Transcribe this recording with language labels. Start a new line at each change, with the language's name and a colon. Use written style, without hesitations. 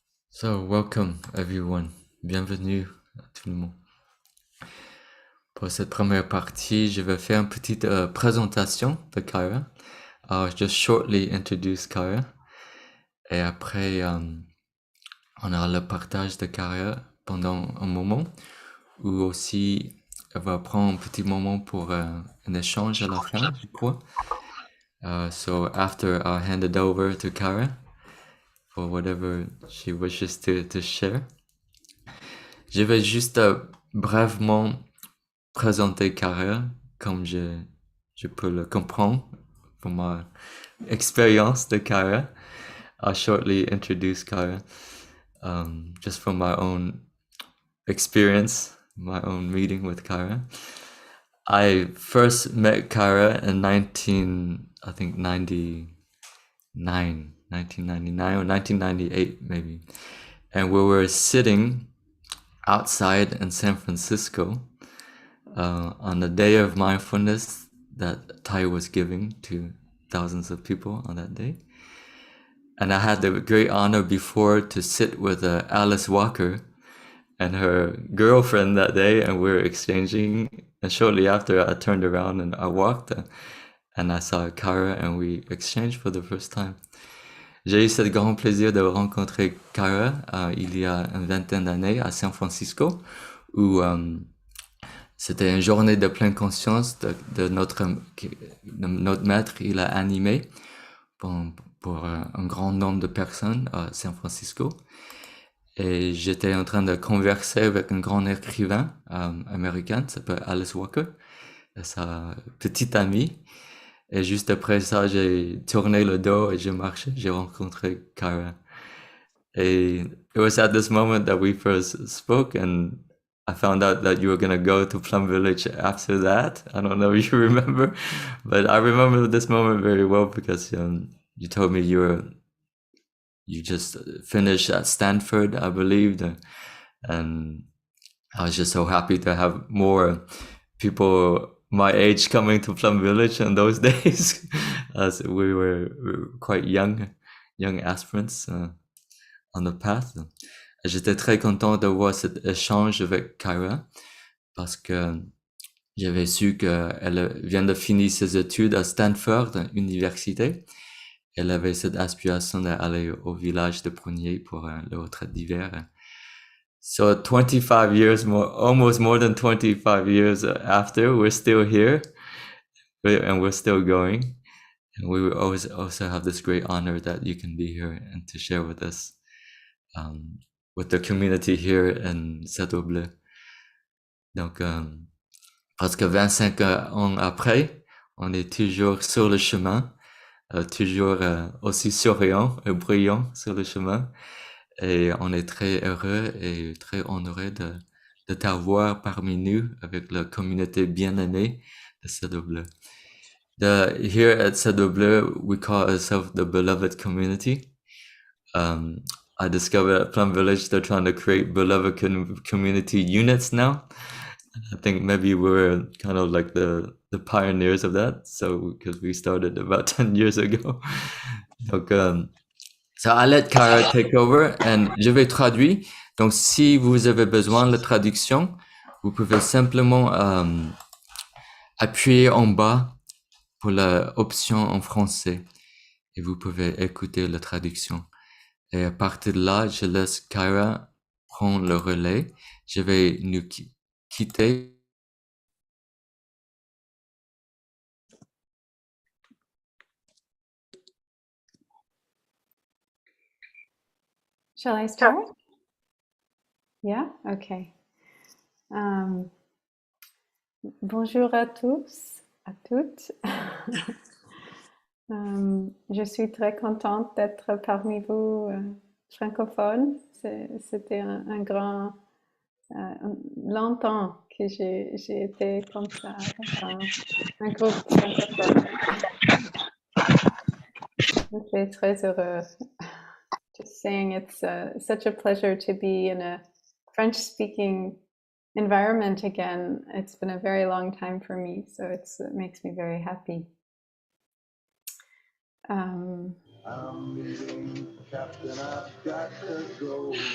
English: So welcome everyone.
French: Bienvenue tout le monde. Pour cette première partie, je vais faire une petite présentation de Kaira.
English: I'll just shortly introduce Kaira.
French: Et après, on aura le partage de Kaira pendant un moment, ou aussi elle va prendre un petit moment pour un échange à la fin, je crois.
English: So after I'll hand it over to Kaira for whatever she wishes to share.
French: Je vais juste brièvement présenter Kaira comme je peux le comprendre pour ma expérience de Kaira.
English: I'll shortly introduce Kaira just from my own experience, my own meeting with Kaira. I first met Kaira in 1999 or 1998 maybe. And we were sitting outside in San Francisco on the day of mindfulness that Thai was giving to thousands of people on that day. And I had the great honor before to sit with Alice Walker and her girlfriend that day, and we were exchanging. And shortly after, I turned around and I walked, and I saw Kaira, and we exchanged for the first time.
French: J'ai eu ce grand plaisir de rencontrer Kaira il y a une vingtaine d'années à San Francisco, où c'était une journée de pleine conscience de notre maître. Il a animé pour un grand nombre de personnes à San Francisco. Et j'étais en train de converser avec un grand écrivain américain qui s'appelle Alice Walker, sa petite amie. Et juste après ça, j'ai tourné le dos et j'ai marché. J'ai rencontré Kaira.
English: Et it was at this moment that we first spoke, and I found out that you were going to go to Plum Village after that. I don't know if you remember, but I remember this moment very well because you told me you just finished at Stanford, I believe, and I was just so happy to have more people my age coming to Plum Village in those days, as we were quite young aspirants on the path.
French: J'étais très content de voir cet échange avec Kaira parce que j'avais su qu'elle vient de finir ses études à Stanford, université. Elle avait cette aspiration d'aller au village de Prunier pour le retraite d'hiver.
English: So 25 years more, almost more than 25 years after, we're still here and we're still going. And we will always also have this great honor that you can be here and to share with us, with the community here in Château Bleu.
French: Donc, presque 25 ans après, on est toujours sur le chemin, toujours aussi souriant et brillant sur le chemin. Et on est très heureux et très honoré de t'avoir parmi nous avec la communauté bien-aimée de Château Bleu.
English: Here at Château Bleu, we call ourselves the beloved community. I discovered at Plum Village they're trying to create beloved community units now. I think maybe we're kind of like the pioneers of that. So because we started about 10 years ago. Donc, so I'll let Kaira take over and
French: je vais traduire. Donc, si vous avez besoin de traduction, vous pouvez simplement appuyer en bas pour l'option en français et vous pouvez écouter la traduction. Et à partir de là, je laisse Kaira prendre le relais. Je vais nous quitter.
English: Shall I start? Yeah? Okay.
French: Bonjour à tous, à toutes. Je suis très contente d'être parmi vous francophones. C'était un grand... longtemps que j'ai été comme ça, un groupe francophone. Je suis très heureux.
English: Just saying it's such a pleasure to be in a French-speaking environment again. It's been a very long time for me, so it makes me very happy. I'm leaving, Captain, I've got to go.